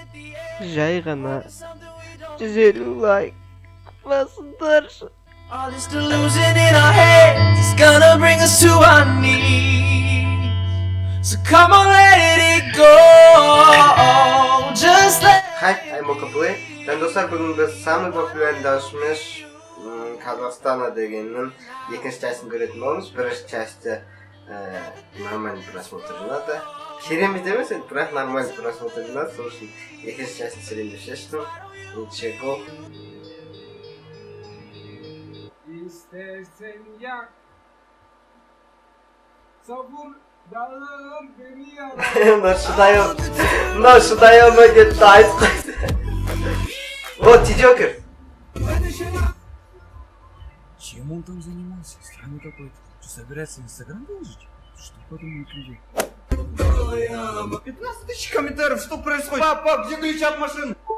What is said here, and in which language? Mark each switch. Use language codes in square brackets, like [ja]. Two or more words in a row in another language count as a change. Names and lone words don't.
[kk] Жай ғана 150 лайк басыңдар. [en] All this delusion in our heads is gonna bring us to our knees. So come on, let it go. Just let. Hi, I'm Okaplay. [kk] Достар, бүгін біз [ru] самый популярный [kk] дауысымыз Казахстана дегеннің екінші частысын көретін боламыз. Бірінші часты [ru] нормальный просмотр [kk] жинады. Керемет емес, бірақ [ru] нормальный просмотр [kk] жинады. Сол үшін екінші частын сөйлеуді шештім. [ru] Ничего. [tr] İstersen yak, sabır dağılır beni yarar. [kk] Шыдай алмай кетті, айтып қойды. О, Тиджокер. [ru] Чем он там занимался? Странный какой-то. Что, собирается Инстаграм выложить? Что подумают люди? 15 тысяч комментариев, что происходит? Папа, где ключ от машины?